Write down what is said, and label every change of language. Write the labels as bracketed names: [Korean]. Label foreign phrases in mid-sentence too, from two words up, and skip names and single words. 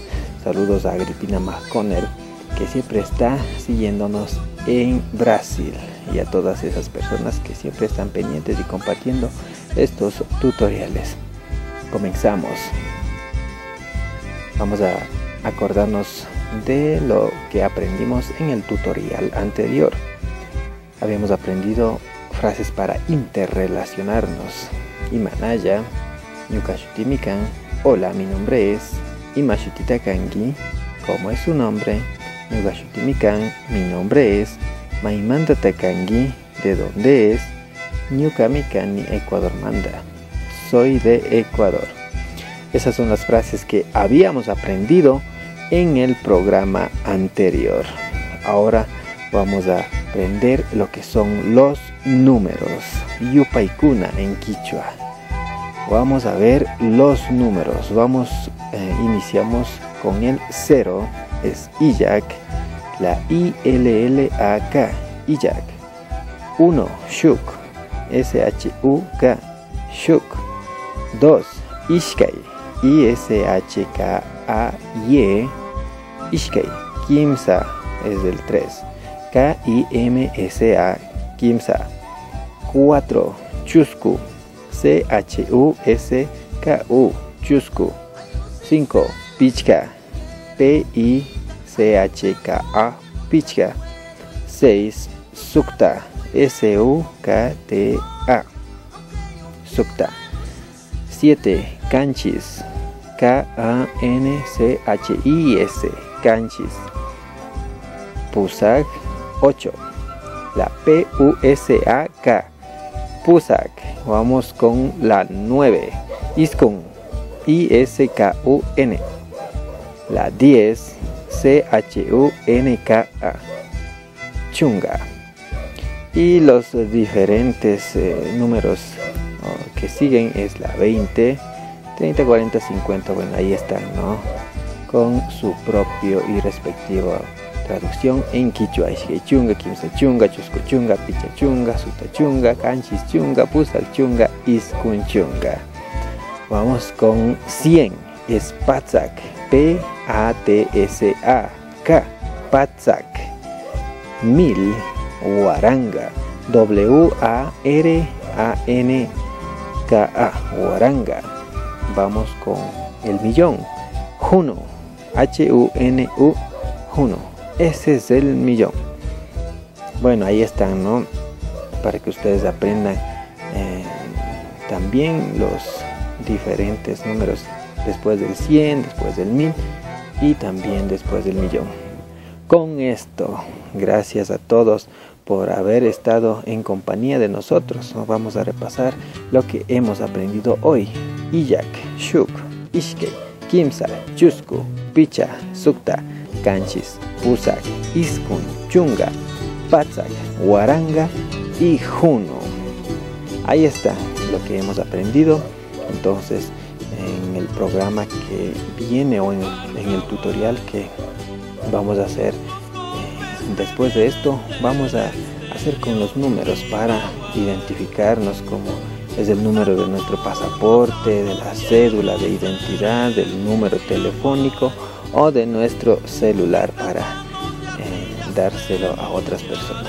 [Spanish] Saludos a Agripina Masconer, que siempre está siguiéndonos en Brasil, y a todas esas personas que siempre están pendientes y compartiendo estos tutoriales. Comenzamos. Vamos a acordarnos de lo que aprendimos en el tutorial anterior. Habíamos aprendido frases para interrelacionarnos. [Quechua] Imanaya, Ñukashutimikan, [Spanish] hola, mi nombre es. [Quechua] Imashutita Kangi, [Spanish] ¿cómo es su nombre? Ñukashutimikan, mi nombre es. [Quechua] Maimanda Takangi, [Spanish] ¿de dónde es? [Quechua] Ñukamikani, Ecuador manda, [Spanish] soy de Ecuador. Esas son las frases que habíamos aprendido en el programa anterior. Ahora vamos a aprender lo que son los números. Yupaikuna en quichua. Vamos a ver los números. Iniciamos con el 0, es Iyak, la I-L-L-A-K, Iyak. 1, Shuk, S-H-U-K, Shuk. 2, Ishkai, I-S-H-K-A-Y, Ishkai. Kimsa es del 3, K-I-M-S-A, Kimsa. 4, Chusku, C-H-U-S-K-U, Chusku. 5, Pichka, P-I-C-H-K-A, Pichka. 6, Sukta, S-U-K-T-A, Sukta. 7, Kanchis, K-A-N-C-H-I-S, Kanchis. Pusak. 8, la P-U-S-A-K, Pusak. Vamos con la 9, Iskun, I-S-K-U-N. La 10, C-H-U-N-K-A, Chunga. Y los diferentes números que siguen es la 20, 30, 40, 50. Bueno, ahí están, ¿no? Con su propio y respectivo traducción en quichua. [Quechua] Chunga, Kimsa Chunga, Chusco Chunga, Picha Chunga, Suta Chunga, Kanchis Chunga, Pusak Chunga, Iskun Chunga. [Spanish] Vamos con 100, es Patsak, P-A-T-S-A-K, Patsak. 1000, Waranga, W-A-R-A-N-K-A, Waranga. Vamos con el millón, Juno, H-U-N-U, Juno. Ese es el millón. Bueno, ahí están, ¿no? Para que ustedes aprendan también los diferentes números después del 100, después del 1000 y también después del millón. Con esto, gracias a todos por haber estado en compañía de nosotros. Vamos a repasar lo que hemos aprendido hoy. [Quechua] Iyak, Shuk, Ishke, Kimsa, Chusku, Picha, Sukta, Kanchis, Pusak, Iskun, Chunga, Patsak, Waranga y Juno. [Spanish] Ahí está lo que hemos aprendido. Entonces, en el programa que viene o en el tutorial que vamos a hacer después de esto, vamos a hacer con los números para identificarnos, como es el número de nuestro pasaporte, de la cédula de identidad, del número telefónico o de nuestro celular, para dárselo a otras personas.